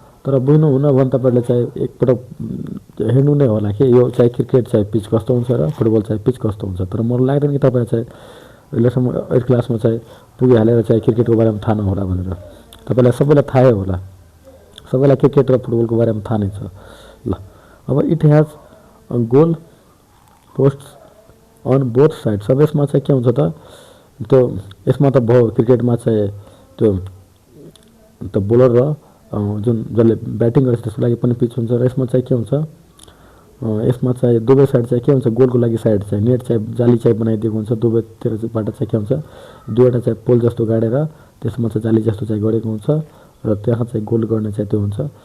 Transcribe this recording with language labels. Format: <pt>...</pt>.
<ne>तर बुझ्नु हुन भने तपाईँले चाहिँ एकपटक हेर्नु नै होला कि यो चाहिँ क्रिकेट चाहिँ पिच कस्तो हुन्छ र फुटबल चाहिँ पिच कस्तो हुन्छ। तर मलाई लाग्दैन कि तपाईँ चाहिँ अहिलेसम्म 8 क्लासमा चाहिँ पुगिहालेर चाहिँ क्रिकेटको बारेमा थाहा नहोला भनेर। तपाईँलाई सबैलाई थाहै होला, सबैलाई क्रिकेट र फुटबलको बारेमा थाहा नै छ। ल अब</ne> <en>It has goal posts on both side.</en> <ne>सब यसमा चाहिँ के हुन्छ त, त्यो यसमा त भयो क्रिकेटमा चाहिँ त्यो बोलर र जुन जसले ब्याटिङ गर्छ त्यसको लागि पनि पिच हुन्छ र यसमा चाहिँ के हुन्छ, यसमा चाहिँ दुवै साइड चाहिँ के हुन्छ, गोलको लागि साइड चाहिँ नेट चाहिँ जाली चाहिँ बनाइदिएको हुन्छ, दुवैतिरबाट चाहिँ के हुन्छ 2वटा चाहिँ पोल जस्तो गाडेर त्यसमा चाहिँ जाली जस्तो चाहिँ गरेको हुन्छ र त्यहाँ चाहिँ गोल गर्ने चाहिँ त्यो हुन्छ।</ne>